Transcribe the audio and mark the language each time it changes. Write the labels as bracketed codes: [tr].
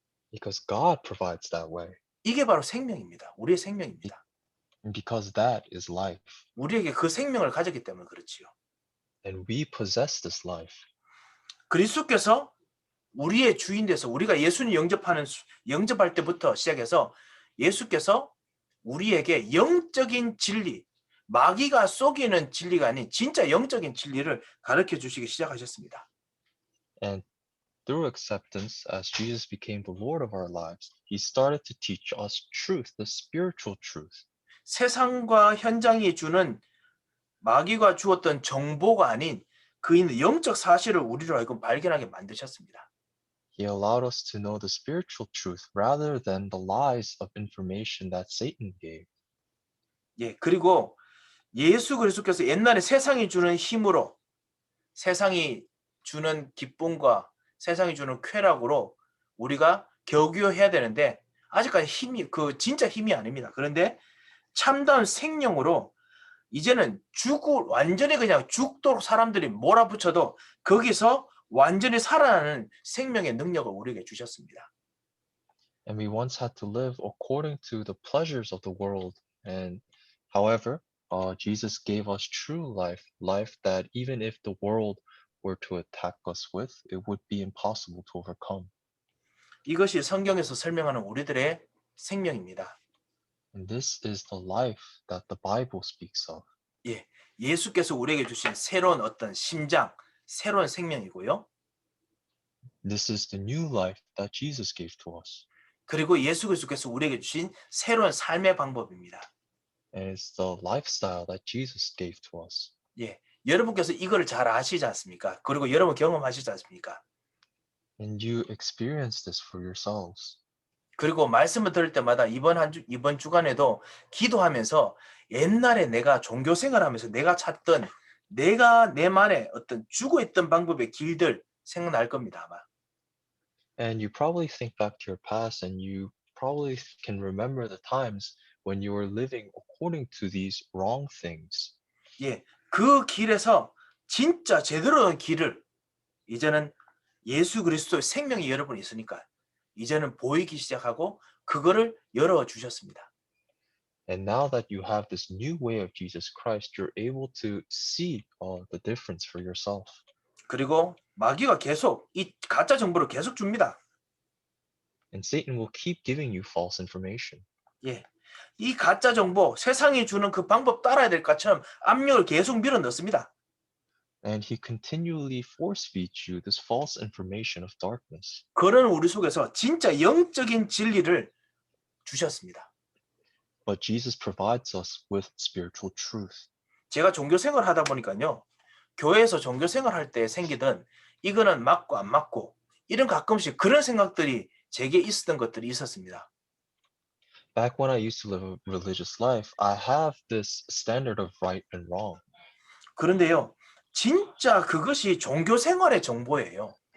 [en] Because God provides that way. [ko] 이게 바로 생명입니다. 우리의 생명입니다. [en] And because that is life. [ko] 우리에게 그 생명을 가졌기 때문에 그렇지요. [en] And we possess this life. [ko] 그리스도께서 우리의 주인 돼서 우리가 예수님 영접할 때부터 시작해서 예수께서 우리에게 영적인 진리, 마귀가 속이는 진리가 아닌 진짜 영적인 진리를 가르쳐 주시기 시작하셨습니다. [en] And through acceptance, as Jesus became the Lord of our lives, he started to teach us truth, the spiritual truth. [ko] 세상과 현장이 주는 마귀가 주었던 정보가 아닌 그 있는 영적 사실을 우리로 하여금 발견하게 만드셨습니다. [en] He allowed us to know the spiritual truth rather than the lies of information that Satan gave. [ko] 예, 그리고 예수 그리스도께서 옛날에 세상이 주는 힘으로, 세상이 주는 기쁨과 세상이 주는 쾌락으로 우리가 겨우겨우해야 되는데 아직까지 힘이 진짜 힘이 아닙니다. 그런데 참다운 생명으로 이제는 완전히 그냥 죽도록 사람들이 몰아붙여도 거기서 완전히 살아나는 생명의 능력을 우리에게 주셨습니다. [en] And we once had to live according to the pleasures of the world. And however, Jesus gave us true life, life that even if the world were to attack us with, it would be impossible to overcome. [ko] 이것이 성경에서 설명하는 우리들의 생명입니다. [en] And this is the life that the Bible speaks of. [ko] 예, 예수께서 우리에게 주신 새로운 어떤 심장, 새로운 생명이고요. [en] This is the new life that Jesus gave to us. [ko] 그리고 예수 그리스도께서 우리에게 주신 새로운 삶의 방법입니다. [en] And it's the lifestyle that Jesus gave to us. [ko] 예, 여러분께서 이거를 잘 아시지 않습니까? 그리고 여러분 경험하시지 않습니까? [en] And you experience this for yourselves. [ko] 그리고 말씀을 들을 때마다 이번 주간에도 기도하면서 옛날에 내가 종교 생활하면서 내가 찾던 내가 내만의 어떤 죽어있던 방법의 길들 생각날 겁니다, 아마. [en] And you probably think back to your past and you probably can remember the times when you are living according to these wrong things. [ko] 예, 그 길에서 진짜 제대로 된 길을 이제는 예수 그리스도의 생명이 여러분이 있으니까 이제는 보이기 시작하고 그거를 열어 주셨습니다. [en] And now that you have this new way of Jesus Christ, you're able to see the difference for yourself. [ko] 그리고 마귀가 계속 이 가짜 정보를 계속 줍니다. [en] And Satan will keep giving you false information. [ko] 예. 이 가짜 정보, 세상이 주는 그 방법 따라야 될 것처럼 압력을 계속 밀어 넣습니다. [en] And he continually force feeds you this false information of darkness. [ko] 그런 우리 속에서 진짜 영적인 진리를 주셨습니다. [en] But Jesus provides us with spiritual truth. [ko] 제가 종교 생활 하다 보니까요. 교회에서 종교 생활 할 때 생기던 이거는 맞고 안 맞고 이런 가끔씩 그런 생각들이 제게 있었던 것들이 있었습니다. [en] Back when I used to live a religious life, I have this standard of right and wrong. [ko] 그런데요. 진짜 그것이 종교 생활의 정보예요.